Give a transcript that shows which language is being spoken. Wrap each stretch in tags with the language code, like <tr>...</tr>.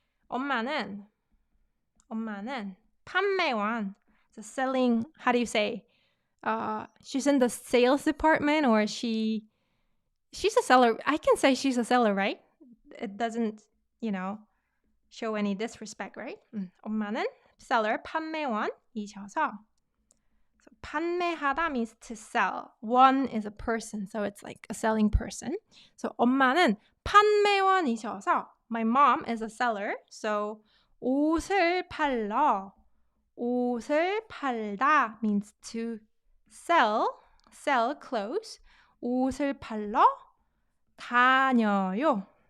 <ko>엄마는 판매원.</ko> <en>So selling, how do you say? She's in the sales department or she's a seller. I can say she's a seller, right? It doesn't, show any disrespect, right?</en> <ko>엄마는 seller, 판매원이셔서.</ko> <en>So 판매하다 means to sell. One is a person, so it's like a selling person.</en> <ko>So 엄마는 판매원이셔서.</ko> <en>My mom is a seller, so</en> <ko>옷을 팔러.</ko> <en>옷을 팔다 means to sell clothes.</en> <ko>옷을 팔러 다녀요.</ko>